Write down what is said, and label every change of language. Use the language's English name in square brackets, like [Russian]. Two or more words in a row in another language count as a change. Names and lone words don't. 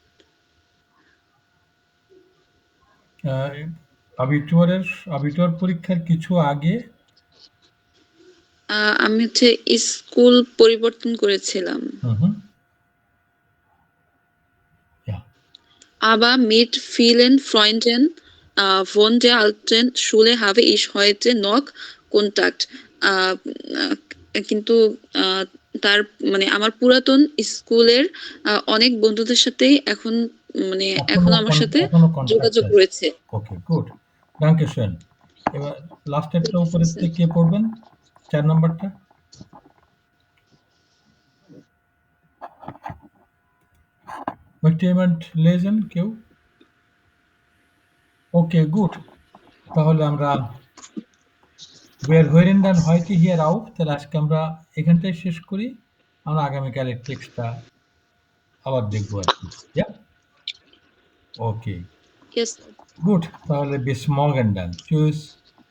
[Bangla] আবিটুয়ার পরীক্ষার কিছু আগে আমি স্কুল পরিবর্তন করেছিলাম। [German] Aber mit vielen Freunden von der alten Schule habe ich heute noch Kontakt. [Bangla] কিন্তু তার আমার পুরাতন স্কুলের অনেক বন্ধুদের সাথে এখন মানে এখনো এখনো আমার সাথে এখনো কন্টাক্ট যোগাযোগ আছে। রয়েছে। ওকে, গুড। [German] Danke schön. [Bangla] এবার লাস্টেরটা উপরের থেকে কে পড়বেন? 4 নাম্বারটা। [German] Möchte jemand lesen? [Bangla] কেউ? ওকে, গুড। তাহলে আমরা [German] wir hören dann heute hier auf। [Bangla] তাহলে আজকে আমরা এখানটায় শেষ করি। আমরা আগামীকালের টেক্সটটা আবার দেখবো আরকি। Ja? ওকে, ইয়েস। গুড। তাহলে [German] bis morgen dann। [Bangla] Tschüss।